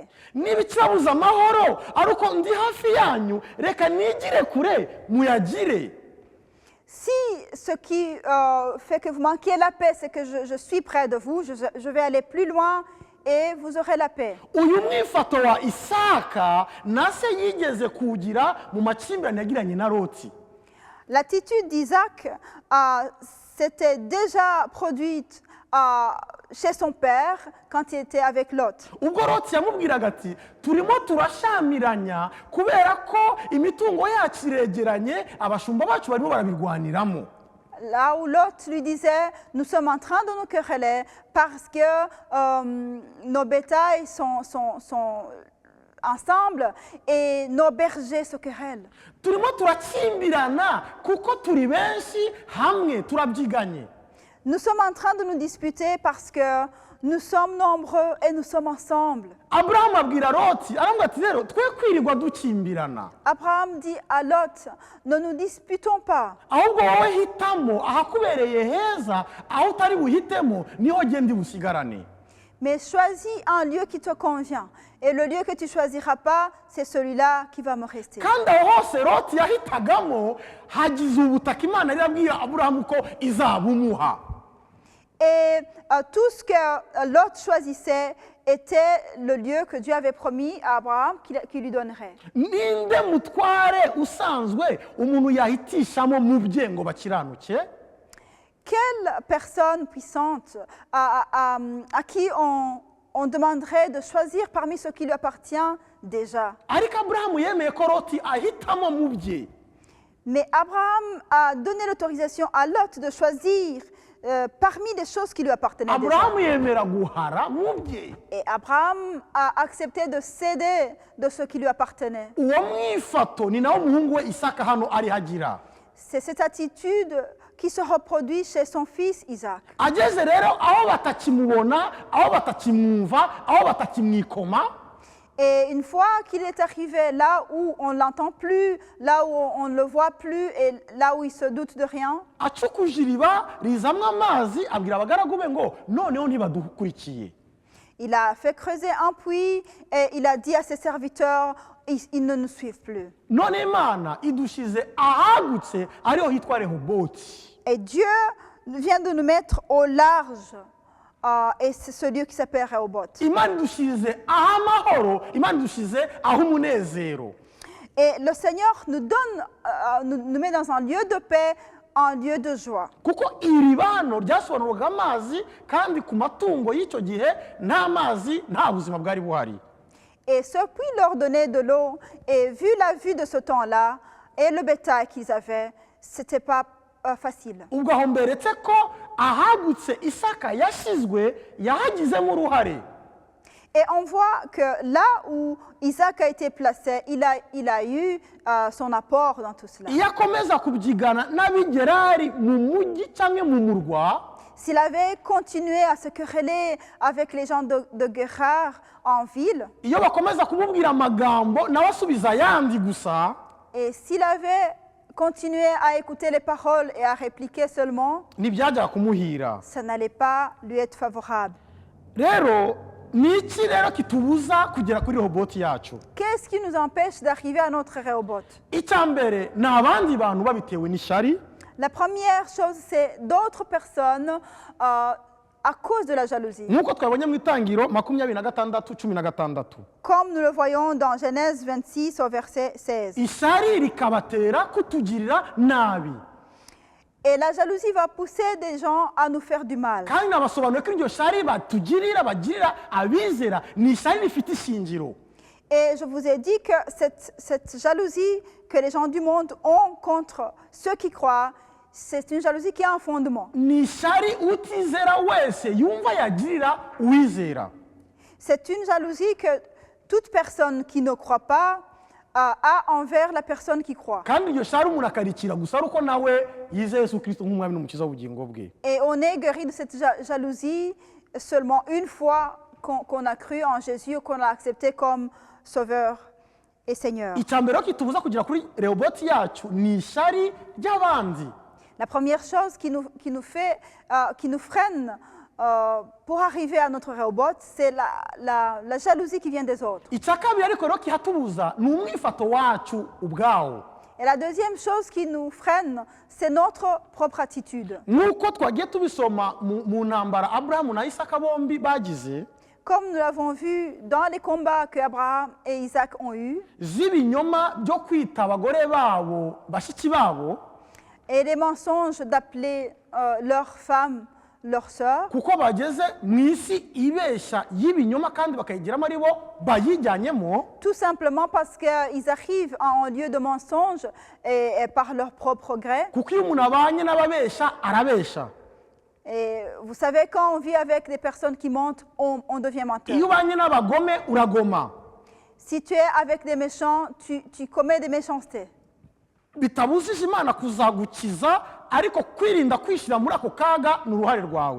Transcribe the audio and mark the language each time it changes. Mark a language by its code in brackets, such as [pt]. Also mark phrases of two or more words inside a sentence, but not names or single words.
[rw] niba ikibabuza amahoro ari uko ndi hafi yanyu reka nigire kure muyagire [fr] Si ce qui fait que vous manquiez la paix, c'est que je suis près de vous, je vais aller plus loin et vous aurez la paix. [rw] uyu mwifato wa Isaka na se yigeze kuwugira mu makimbirane yagiranye na Loti [fr] L'attitude d'Isaac s'était déjà produite chez son père quand il était avec Lot. [rw] ubwo Loti yamubwiraga ati turimo turashamiranya kubera ko imitungo yacu iregeranye abashumba bacu barimo barabirwaniramo [fr] Là où Lot lui disait, nous sommes en train de nous quereller parce que nos bétails sont ensemble et nos bergers se querellent. [rw] turimo turakimbirana kuko turi benshi hamwe turabyiganye [fr] Nous sommes en train de nous disputer parce que nous sommes nombreux et nous sommes ensemble. [rw] Aburahamu abwira Loti aramubwira ati rero twe kwirirwa dukimbirana [fr] Abraham dit à Lot, ne nous disputons pas. [rw] ahubwo wowe hitamo ahakubereye heza aho utari buhitemo niho genda busigarane [fr] Mais choisis un lieu qui te convient. Et le lieu que tu ne choisiras pas, c'est celui-là qui va me rester. [rw] kandi aho hose loti yahitagamo hagize ubutaka imana yari yabwiye aburahamu ko izabumuha. [fr] Et tout ce que Lot choisissait était le lieu que Dieu avait promis à Abraham qu'il lui donnerait. [rw] Ninde mutware usanzwe umuntu yahitishamo mu bye ngo bakiranuke? [fr] Quelle personne puissante à qui on demanderait de choisir parmi ce qui lui appartient déjà? [rw] Ariko Aburahamu yemeye ko Loti ahitamo mu bye. [fr] Mais Abraham a donné l'autorisation à Lot de choisir parmi les choses qui lui appartenaient déjà. [rw] Aburahamu yemera guhara mu bye. [fr] Et Abraham a accepté de céder de ce qui lui appartenait. [rw] Uwo mwifato ni nawo umuhungu we Isaka hano ari hagira. [fr] C'est cette attitude qui se reproduit chez son fils Isaac. [rw] Ageze rero aho batakimubona, aho batakimwumva, aho batakimwikoma. [fr] Et une fois qu'il est arrivé là où on ne l'entend plus, là où on ne le voit plus et là où il se doute de rien, [rw] Acukuje iriba rizamwo amazi abwira abagaragu be ngo noneho ntibadukurikiye. [fr] il a fait creuser un puits et il a dit à ses serviteurs, ils ne nous suivent plus. [rw] None Imana idushize ahagutse ariho hitwa Rehoboti. [fr] Et Dieu vient de nous mettre au large. Et c'est ce lieu qui s'appelle Rehoboth. [rw] Imana idushize ahamahoro, Imana idushize ahumunezero. [fr] Et le Seigneur nous donne, nous met dans un lieu de paix, un lieu de joie. [rw] Kuko iribano ryasobanuraga amazi kandi ku matungo y'icyo gihe nta mazi nta buzima bwari buhari. [fr] Et ce puits leur donnait de l'eau. Et vu la vue de ce temps-là et le bétail qu'ils avaient, c'était pas facile. [rw] Ubwo aho mberetse ko ahagutse Isaka yashyizwe yahagizemo uruhare. [fr] Et on voit que là où Isaac a été placé, il a eu son apport dans tout cela. [rw] Iyo akomeza kubyigana n'abigerari mu mujyi cyangwa mu murwa, [fr] S'il avait continué à se quereller avec les gens de Guérard en ville, [rw] iyo bakomeza kumubwira amagambo nawe asubiza ayandi gusa, [fr] et s'il avait continué à écouter les paroles et à répliquer seulement, [rw] ntibyajyaga kumuhira. [fr] ça n'allait pas lui être favorable. [rw] Rero ni iki rero kitubuza kugera kuri Rehoboti yacu? [fr] Qu'est-ce qui nous empêche d'arriver à notre Rehoboth? [rw] Icya mbere ni abandi bantu babitewe n'ishyari. [fr] La première chose, c'est d'autres personnes à cause de la jalousie. [rw] Nk'uko twabonye mu itangiro 26:16. [fr] Comme nous le voyons dans Genèse 26 au verset 16. [rw] Ishyari rikabatera kutugirira nabi. [fr] Et la jalousie va pousser des gens à nous faire du mal. [rw] Kandi nabasobanuye ko iryo shyari batugirira bagirira abizera ni ishyari rifite ishingiro. [fr] Et je vous ai dit que cette jalousie que les gens du monde ont contre ceux qui croient, c'est une jalousie qui a un fondement. [rw] Ni ishyari utizera wese yumva yagirira uwizera. [fr] C'est une jalousie que toute personne qui ne croit pas a envers la personne qui croit. [rw] Kandi iryo shyari umuntu akarikira gusa ari uko nawe yizeye Yesu Kristo nk'umwami n'umukiza w'ubugingo bwe. [fr] Et on est guéri de cette jalousie seulement une fois qu'on a cru en Jésus ou qu'on l'a accepté comme Sauveur et Seigneur. [rw] Icya mbere kitubuza kugera kuri Rehoboti yacu ni ishyari ry'abandi. [fr] La première chose qui nous freine pour arriver à notre Rehoboth, c'est la jalousie qui vient des autres. [rw] Icya kabiri ariko rero kihatubuza ni umwifato wacu ubwawo. [fr] Et la deuxième chose qui nous freine, c'est notre propre attitude. [rw] Nk'uko twagiye tubisoma mu ntambara Aburahamu na Isaka bombi bagize, [fr] Comme nous l'avons vu dans les combats que Abraham et Isaac ont eus, [rw] z'ibinyoma byo kwita abagore babo bashiki babo, [fr] et les mensonges d'appeler leurs femmes leurs sœurs, [rw] kuko bageze mu isi ibeshya y'ibinyoma kandi bakayigiramo ari bo bayijyanyemo, [fr] tout simplement parce qu'ils arrivent à un lieu de mensonge et par leur propre gré. [rw] kuko iyo umuntu abanye n'ababeshya arabeshya. [fr] Et vous savez, quand on vit avec des personnes qui mentent, on devient menteur. [rw] Iyo ubanye n'abagome uragoma. [fr] Si tu es avec des méchants, tu commets des méchancetés. [rw] Bitabujije Imana kuzagukiza, ariko kwirinda kwishyira muri ako kaga ni uruhare rwawe.